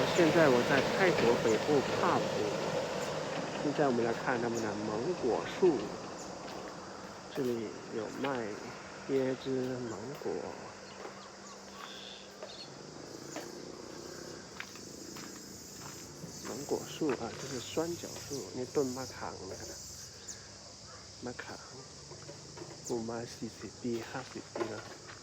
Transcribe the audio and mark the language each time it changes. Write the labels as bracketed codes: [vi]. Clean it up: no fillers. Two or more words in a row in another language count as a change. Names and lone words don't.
[zh] 现在我在泰国北部帕普，现在我们来看他们的芒果树，这里有卖椰子、芒果。芒果树啊，这是酸角树， [th] นี่ต้นมะขามนะมะขามปลูกมา40ปี50ปีแล้ว